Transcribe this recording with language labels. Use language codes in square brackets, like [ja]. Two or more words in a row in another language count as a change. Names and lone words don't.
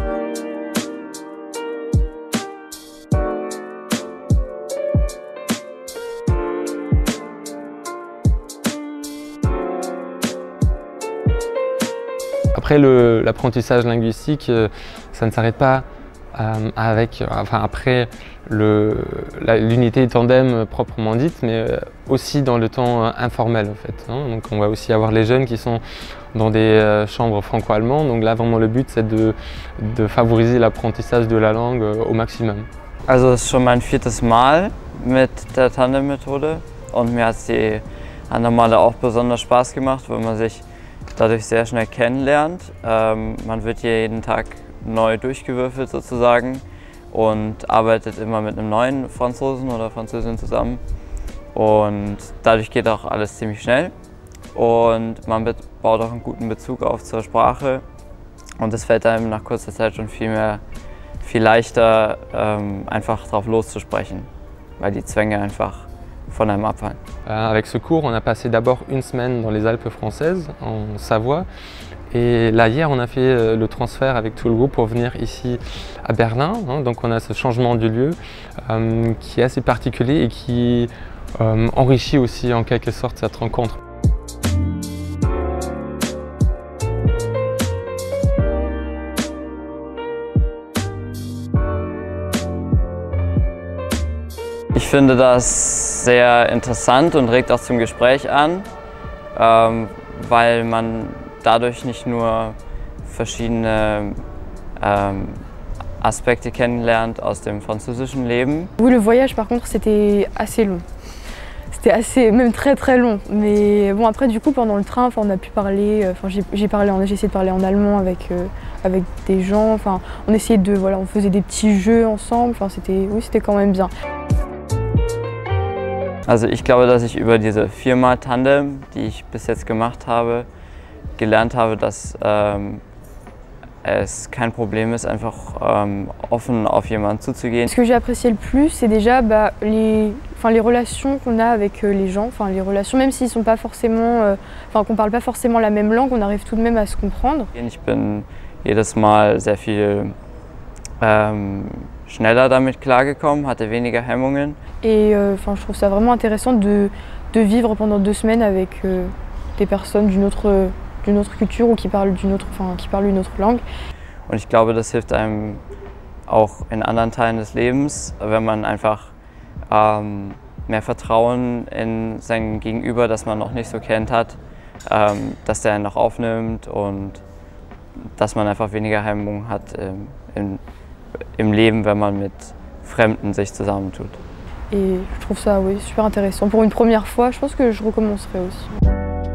[fr] Après l'apprentissage linguistique, ça ne s'arrête pas après l'unité tandem proprement dite, mais aussi dans le temps informel en fait. Donc on va aussi avoir les jeunes qui sont dans des chambres franco-allemandes. Donc là vraiment le but c'est de favoriser l'apprentissage de la langue au maximum. [de] Also es ist schon mein 4. Mal mit der Tandem-Methode und mir hat die anderen Male auch besonders Spaß gemacht, weil man sich dadurch sehr schnell kennenlernt. Man wird hier jeden Tag neu durchgewürfelt sozusagen und arbeitet immer mit einem neuen Franzosen oder Französin zusammen. Und dadurch geht auch alles ziemlich schnell und man baut auch einen guten Bezug auf zur Sprache und es fällt einem nach kurzer Zeit schon viel leichter, einfach drauf loszusprechen, weil die Zwänge einfach von einem abfallen. [fr] Avec ce cours, on a passé d'abord une semaine dans les Alpes françaises, en Savoie. Et là, hier, on a fait le transfert avec tout le groupe pour venir ici à Berlin. Donc on a ce changement du lieu qui est assez particulier et qui enrichit aussi en quelque sorte cette rencontre. [de] Ich finde das sehr interessant und regt auch zum Gespräch an, weil man dadurch nicht nur verschiedene Aspekte kennenlernt aus dem französischen Leben. [fr] Oui, le voyage par contre c'était assez long. C'était même très long. Mais bon après du coup pendant le train, on a pu parler, j'ai essayé de parler en allemand avec des gens. On essayait on faisait des petits jeux ensemble. C'était quand même bien. [de] Also ich glaube, dass ich über diese 4-mal Tandem, die ich bis jetzt gemacht habe, gelernt habe, dass es kein Problem ist, einfach offen auf jemanden zuzugehen. [fr] Ce que j'ai apprécié le plus, c'est déjà les relations qu'on a avec les gens, les relations, même s'ils sont pas forcément, qu'on parle pas forcément la même langue, on arrive tout de même à se comprendre. [de] Ich bin jedes Mal sehr viel schneller damit klargekommen, hatte weniger Hemmungen. [fr] Et je trouve ça vraiment intéressant de vivre pendant 2 semaines avec des personnes d'une autre culture ou qui parlent une autre langue. [de] Und ich glaube, das hilft einem auch in anderen Teilen des Lebens, wenn man einfach mehr Vertrauen in sein Gegenüber, das man noch nicht so kennt, hat, dass der einen noch aufnimmt und dass man einfach weniger Hemmungen hat im Leben, wenn man mit Fremden sich zusammentut. [fr] Et je trouve ça super intéressant. Pour une première fois, je pense que je recommencerai aussi.